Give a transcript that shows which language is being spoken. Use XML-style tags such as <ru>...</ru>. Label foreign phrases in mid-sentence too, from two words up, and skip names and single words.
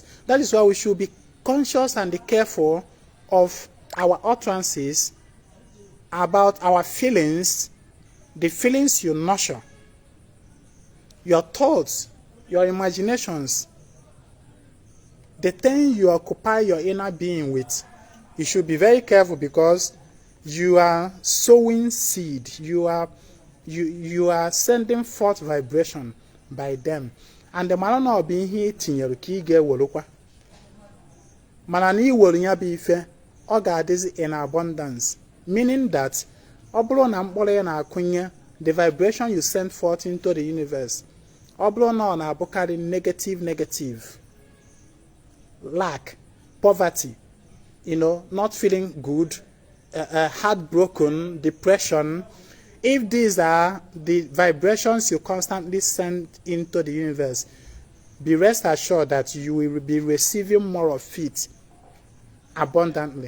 <en>That is why we should be conscious and careful of our utterances, about our feelings, the feelings you nurture, your thoughts, your imaginations, the thing you occupy your inner being with. You should be very careful, because you are sowing seed. You are sending forth vibration by them. And the manana of being here</en> <ig>tinyere ka ị ga-ewerukwa. Mana na iwere ya bụ ife, ọ ga-adịzi</ig> <en>in abundance. Meaning that</en> <ig>ọ bụrụ na mkpụrụ ya na-akụnye,</ig> <en>the vibration you send forth into the universe,</en> <ig>ọ bụrụ na ọ na-abụkarị</ig> <en>negative, lack, poverty, not feeling good, heartbroken, depression, if these are the vibrations you constantly send into the universe, be rest assured that you will be receiving more of it abundantly.</en>